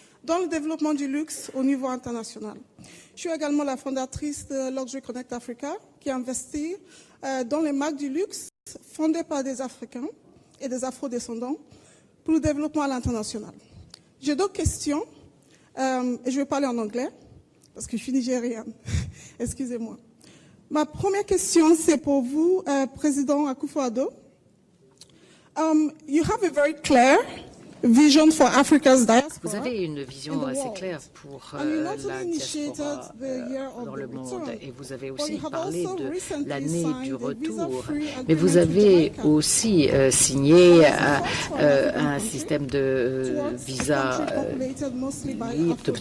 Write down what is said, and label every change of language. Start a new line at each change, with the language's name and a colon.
French: dans le développement du luxe au niveau international. Je suis également la fondatrice de Luxury Connect Africa, qui investit dans les marques du luxe fondées par des Africains et des Afro-descendants pour le développement à l'international. J'ai d'autres questions, et je vais parler en anglais, parce que je suis nigériane. Excusez-moi. Ma première question, c'est pour vous, Président Akufo-Addo.
English: You have a very clear vision for Africa's diaspora.
French: Vous avez une vision assez claire pour la diaspora dans le monde et vous avez aussi parlé de l'année du retour. Mais vous avez aussi signé un système de visa libre.